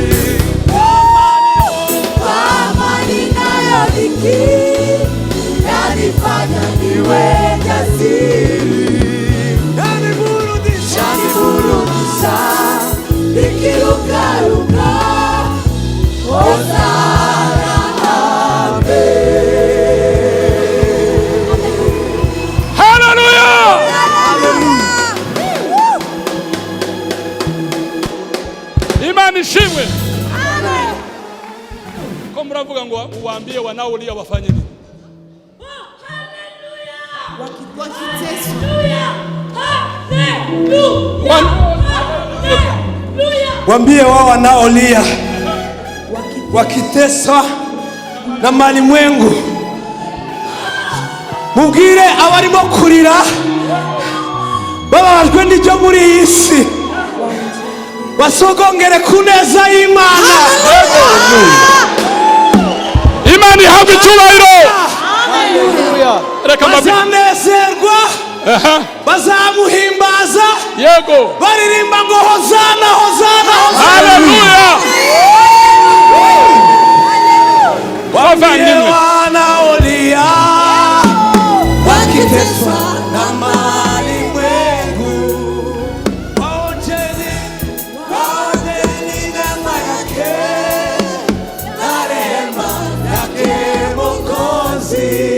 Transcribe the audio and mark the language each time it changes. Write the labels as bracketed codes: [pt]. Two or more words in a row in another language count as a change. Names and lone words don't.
[sw] kwa amani nayodiki, yanifanya niwe jasiri, yaniburudisha nikirukaruka, Hosana amen. [rw] Haleluya. Imana ishimwe. Ko muravuga ngo [sw] uwambie wanaolia wafanye nini? Waambie wao wanaolia wakiteswa na malimwengu, [rw] mubwire abarimo kurira bababajwe n'ibyo muri iyi si basogongere ku neza y'Imana. Imana ihabwe icyubahiro. Bazanezerwa, bazamuhimbaza, yego baririmba ngo hozana hozana hozana. Haleluya. [sw] Wabavandimwe wanaolia wakiteswa na malimwengu, waonjeni neema yake na rehema yake Mwokozi.